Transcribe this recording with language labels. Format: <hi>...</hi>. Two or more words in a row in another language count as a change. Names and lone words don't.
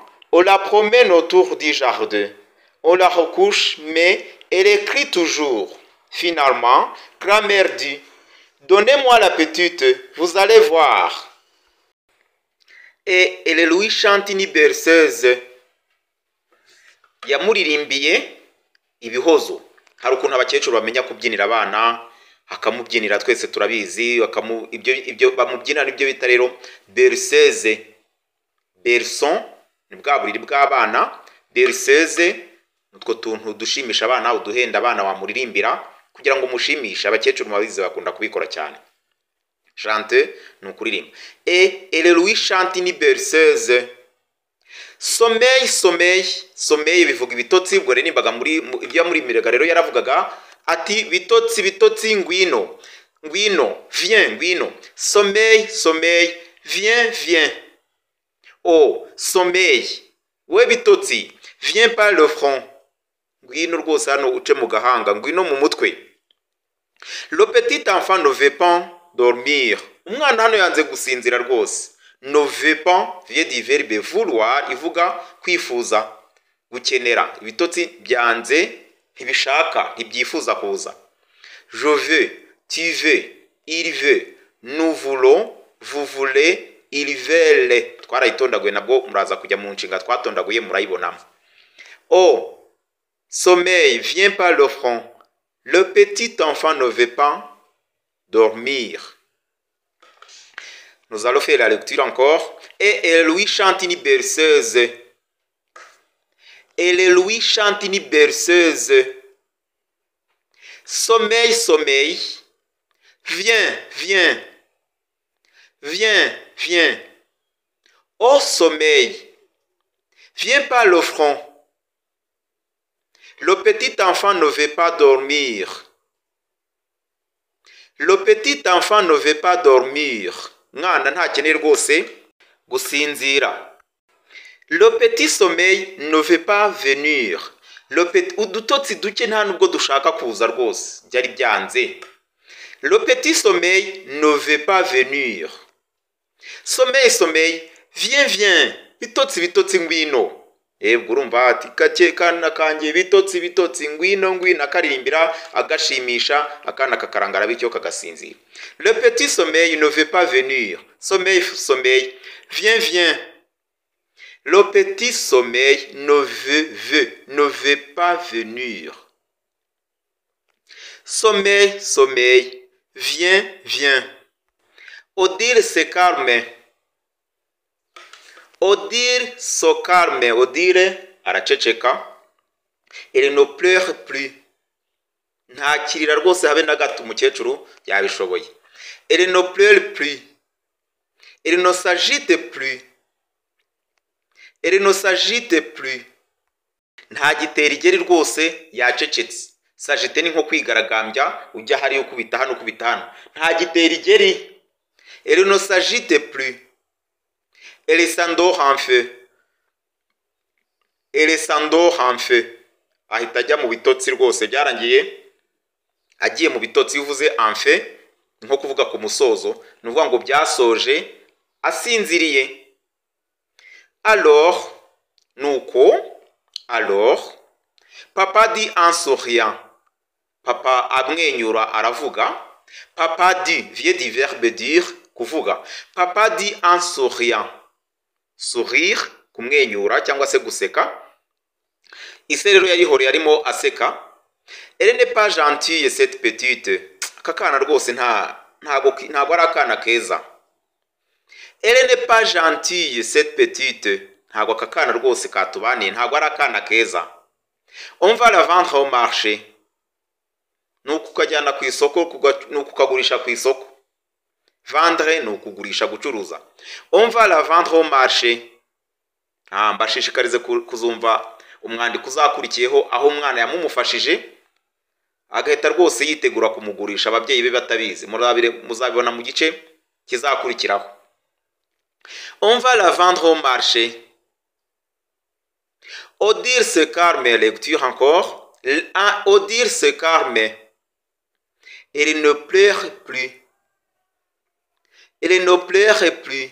<fr>On la promène autour du jardin. On la recouche, mais elle crie toujours. Finalement, grand-mère dit, donnez-moi la petite, vous allez voir. Et elle lui chante une berceuse.</fr> <rw>Yamuririmbiye ibihozo. Hari ukuntu abakecuru bamenya kubyinira abana, akamubyinira twese turabizi, ibyo bamubyina nibyo bita rero berceuse. Berson ni bwa buriri bw'abana. Berceuse utwo tuntu dushimisha abana, uduhenda abana wamuririmbira kugira ngo mushimishe. Abakecuru mabizi bakunda kubikora cyane. Chante ni ukuririmba.</rw> <fr>Et elle lui chante une berceuse. Sommeil, sommeil, sommeil</fr> <rw>bivuga ibitotsi. Ubwo rero nimbaga ibyo yamurimiraga rero yaravugaga ati bitotsi, bitotsi, ngwino, ngwino, viens, ngwino.</rw> <fr>Sommeil, sommeil, viens, viens. Oh, sommeil,</fr> <rw>we bitotsi,</rw> <fr>viens par le front.</fr> <rw>Ngwino rwose hano uce mu gahanga, ngwino mu mutwe.</rw> <fr>Le petit enfant ne veut pas dormir.</fr> <rw>Umwana hano yanze gusinzira rwose.</rw> <fr>Ne veut pas vient du verbe vouloir,</fr> <rw>ivuga kwifuza, gukenera. Ibitotsi byanze, ntibishaka, ntibyifuza kuza.</rw> <fr>Je veux, tu veux, il veut, nous voulons, vous voulez, ils veulent.</fr> <rw>Twarayitondaguye nabwo muraza kujya mu nshinga twatondaguye murayibonamo.</rw> <fr>Oh, Sommeil, viens par le front. Le petit enfant ne veut pas dormir. Nous allons faire la lecture encore. Et elle lui chante une berceuse. Elle lui chante une berceuse. Sommeil, sommeil. Viens, viens. Viens, viens. Oh sommeil, viens par le front. Le petit enfant ne veut pas dormir. Le petit enfant ne veut pas dormir.</fr> <rw>Mwana ntakeneye rwose gusinzira.</rw> <fr>Le petit sommeil ne veut pas venir.</fr> <rw>Udutotsi duke nta nubwo dushaka kuza rwose byari byanze.</rw> <fr>Le petit sommeil ne veut pas venir. Sommeil, sommeil, viens, viens.</fr> <rw>Bitotsi, bitotsi ngwino. Ebwo urumva ati kake kana kanjye bitotsi, bitotsi ngwino, ngwino akaririmbira agashimisha akana kakarangara bityo kagasinzira.</rw> <fr>Le petit sommeil ne veut pas venir. Sommeil, sommeil, viens, viens. Le petit sommeil ne veut pas venir. Sommeil, sommeil, viens, viens. Odile se calme. Odile se calme. Odile araceceka. Elle ne pleure plus.</fr> <rw>Ntakirira rwose habe na gato umukecuru yabishoboye.</rw> <fr>Elle ne pleure plus. Elle ne s'agite plus. Elle ne s'agite plus.</fr> <rw>Nta gitera igeri rwose yacecetse. S'agite ni nko kwigaragambya ujya hari ukubita hano ukubita hano. Nta gitera igeri.</rw> <fr>Elle ne s'agite plus. Elle s'endort en feu. Elle s'endort en feu.</fr> <rw>Ahita ajya mu bitotsi rwose byarangiye. Agiye mu bitotsi uvuze</rw> <fr>en feu</fr> <rw>nko kuvuga ku musozo. Nuvuga ngo byasoje asinziriye.</rw> <fr>Alors, nuko, alors, papa dit en souriant.</fr> <rw>Papa amwenyura aravuga.</rw> <fr>Papa dit, vient du verbe dire, kuvuga. Papa dit en souriant. Sourire,</fr> <rw>kumwenyura cyangwa se guseka. Ise rero yarihoreye arimo aseka.</rw> <fr>Elle n'est pas gentille cette petite.</fr> <rw>Akakana rwose ntago ari akana keza.</rw> <fr>Elle n'est pas gentille cette petite.</fr> <rw>Ntago akakana rwose katubaniye ntago ari akana keza.</rw> <fr>On va la vendre au marché.</fr> <rw>Nuko ukajyana ku isoko nuko ukagurisha ku isoko. Vendre ni ukugurisha gucuruza.</rw> <fr>On va la vendre au marché.</fr> <rw>Mbashishikarize kuzumva umwandiko uzakurikiyeho aho umwana yamumufashije agahita rwose yitegura kumugurisha ababyeyi be batabizi. Muzabibona mu gice kizakurikiraho.</rw> <fr>On va la vendre au marché. Odile se calme, lecture encore. Odile se calme. Elle ne pleure plus. Elle ne pleure plus.</fr>